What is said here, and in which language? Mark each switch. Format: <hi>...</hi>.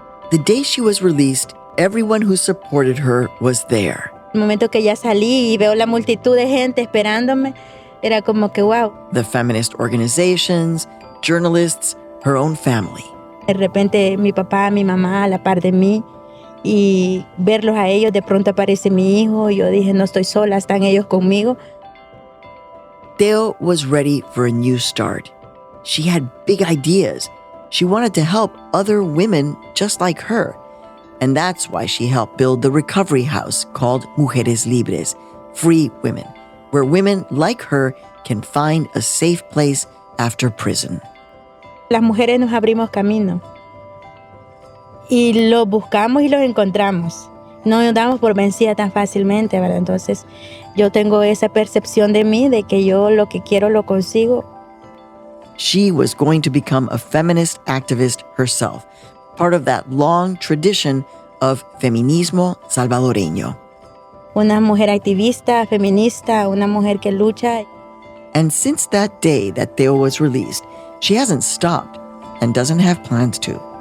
<en>The day she was released, everyone who supported her was there.</en> <es>El momento que ya salí y veo la multitud de gente esperándome, era como que wow.</es> <en>The feminist organizations, journalists, her own family.</en> <es>De repente mi papá, mi mamá a la par de mí y verlos a ellos, de pronto aparece mi hijo, y yo dije, no estoy sola, están ellos conmigo.</es> <en>Teo was ready for a new start. She had big ideas. She wanted to help other women just like her. And that's why she helped build the recovery house called Mujeres Libres, Free Women, where women like her can find a safe place after prison.</en> <es>Las mujeres nos abrimos camino y los buscamos y los encontramos. No nos damos por vencida tan fácilmente, ¿verdad? Entonces, yo tengo esa percepción de mí, de que yo lo que quiero lo consigo.</es> <en>She was going to become a feminist activist herself, part of that long tradition of</en> <es>feminismo salvadoreño. Una mujer activista, feminista, una mujer que lucha.</es> <en>And since that day that Teo was released, she hasn't stopped and doesn't have plans to.</en>